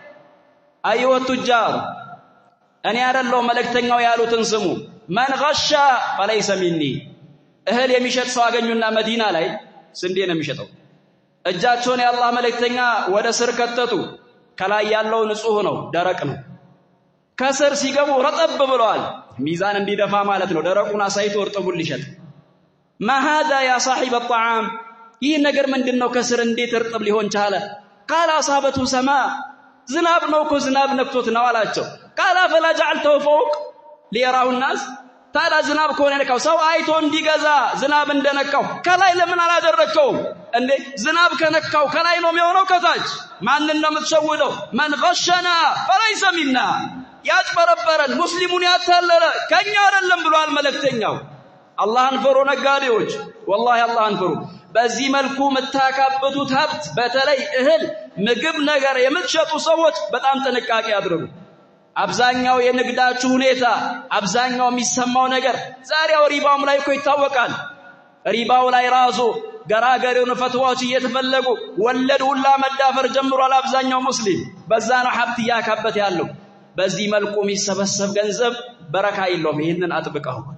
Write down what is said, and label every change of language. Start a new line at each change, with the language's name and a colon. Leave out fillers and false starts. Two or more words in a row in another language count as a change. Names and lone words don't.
Amharic: አይወ ቱጃር እኔ አይደለሁ መልእክተኛው ያሉትን ስሙ።
Arabic: من غش فليس مني።
Amharic: እህል የሚሸጥ ሰው አገኙና መዲና ላይ ስንዴ ነው የሚሸጠው። እጃቸውን የአላህ መልእክተኛ ወደ ስር ከተቱ። ከላይ ያለው ንጹህ ነው፣ ደረቅ ነው። ከስር ሲገቡ ረጠብ ብለዋል። ሚዛን እንዲደፋ ማለት ነው። ደረቁን አሳይቶ እርጥቡን ሊሸጥ
Arabic: ما هذا يا صاحب الطعام
Amharic: ይህ ነገር ምንድነው? ከስር እንዴት እርጥብ ሊሆን ቻለ?
Arabic: قال اصابته سماء
Amharic: ዝናብ ነው እኮ ዝናብ ነክቶት ነው አላቸው።
Arabic: قال فلا جعلته فوق ليراه الناس
Amharic: ታዲያ ዝናብ ከሆነ ነካው ሰው አይቶ እንዲገዛ ዝናብ እንደነካው ከላይ ለምን አላደረከው እንዴ? ዝናብ ከነካው ከላይ ነው የሚሆነው ከታች? ማንን ነው የምትሸውደው?
Arabic: من غشنا فليس منا
Amharic: ያጭበረበረን ሙስሊሙን ያታለለ ከኛ አይደለም ብሏል መልእክተኛው። አላህን ፍሩ ነጋዴዎች፣ ወላሂ አላህን ፍሩ። በዚህ መልኩ መታካበቱት ሀብት በተለይ እህል ምግብ ነገር የምትሸጡ ሰዎች በጣም ጥንቃቄ አድርጉ። አብዛኛው የንግዳችሁ ሁኔታ አብዛኛው የሚሰማው ነገር ዛሬው ሪባውም ላይ እኮ ይታወቃል። ሪባው ላይ ራሱ ገራገሪውን ፈትዋዎች እየተፈለጉ ወለድ ሁላ መዳፈር ጀምሯል አብዛኛው ሙስሊም። በዛ ነው ሀብት ያካበት ያለው። በዚህ መልኩ የሚሰበሰብ ገንዘብ በረካ የለውም። ይሄንን አጥብቀው